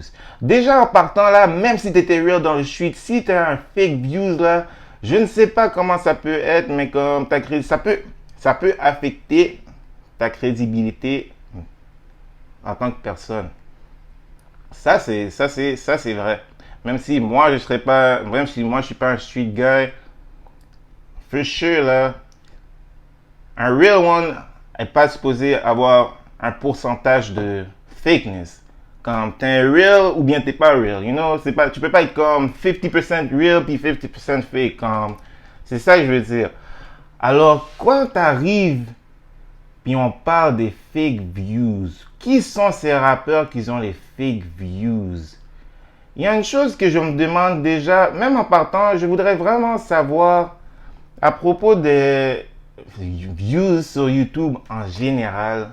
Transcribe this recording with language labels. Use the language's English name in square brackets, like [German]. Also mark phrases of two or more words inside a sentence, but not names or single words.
[French] Déjà en partant là, même si tu étais real dans le street, si tu as un [English] fake views [French] là, je ne sais pas comment ça peut être, mais comme ça peut affecter ta crédibilité en tant que personne. Ça c'est vrai. Même si moi je suis pas un [English] street guy, for sure [French] là, un [English] real one [French] n'est pas supposé avoir un pourcentage de fakeness. Comme t'es un real ou bien t'es pas real, [English] you know, [French] tu peux pas être comme 50% real puis 50% fake, comme, c'est ça que je veux dire. Alors, quand t'arrives puis on parle des [English] fake views, [French] qui sont ces rappeurs qui ont les [English] fake views? [French] Il y a une chose que je me demande déjà, même en partant, je voudrais vraiment savoir à propos des views sur YouTube en général.